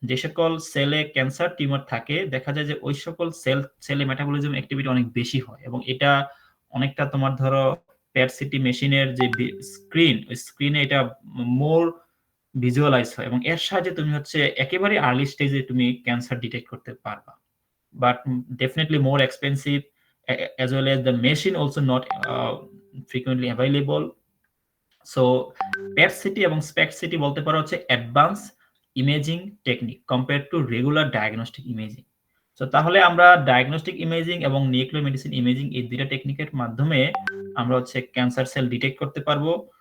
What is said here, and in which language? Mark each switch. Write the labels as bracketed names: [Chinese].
[Bangla] যে সকল সেলে ক্যান্সার টিউমার থাকে, দেখা যায় যে ওই সকল সেলে মেটাবলিজম অ্যাক্টিভিটি অনেক বেশি হয়, এবং এটা অনেকটা তোমার ধরো প্যাট সিটি মেশিনের যে স্ক্রিন, ওই স্ক্রিনে এটা মোর ভিজুয়ালাইজ হয়, এবং এর সাহায্যে তুমি হচ্ছে একেবারে আর্লি স্টেজে তুমি ক্যান্সার ডিটেক্ট করতে পারবা। [English] But definitely more expensive, as well as the machine also not frequently available. [Bangla] So Pat city এবং স্পেক্ট সিটি বলতে পারো হচ্ছে advance imaging technique compare to regular diagnostic imaging. So তাহলে আমরা ডায়াগনস্টিক ইমেজিং এবং নিউক্লিয়ার মেডিসিন ইমেজিং এই দুইটা টেকনিকের মাধ্যমে আমরা হচ্ছে ক্যান্সার সেল ডিটেক্ট করতে পারবো।